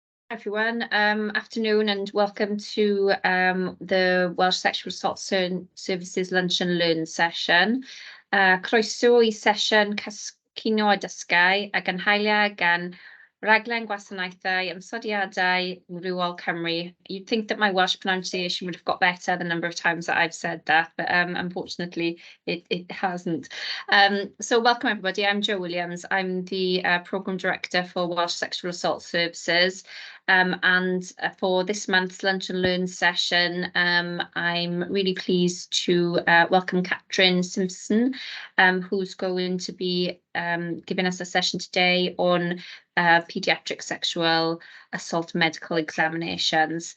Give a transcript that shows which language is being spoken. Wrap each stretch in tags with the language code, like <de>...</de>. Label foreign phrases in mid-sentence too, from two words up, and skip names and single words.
<en>Everyone, afternoon and welcome to the Welsh Sexual Assault Services Lunch and Learn session.</en> <cy>Croeso I sesiwn ginio a dysgu a ganhaulia gan raglen gwasanaethau Ymosodiadau Rhywiol Cymru.</cy> <en>You'd think that my Welsh pronunciation would have got better the number of times that I've said that, but unfortunately it hasn't. So welcome everybody, I'm Jo Williams. I'm the Programme Director for Welsh Sexual Assault Services. And for this month's Lunch and Learn session, I'm really pleased to welcome Catherine Simpson, who's going to be giving us a session today on Paediatric Sexual Assault medical examinations.</en>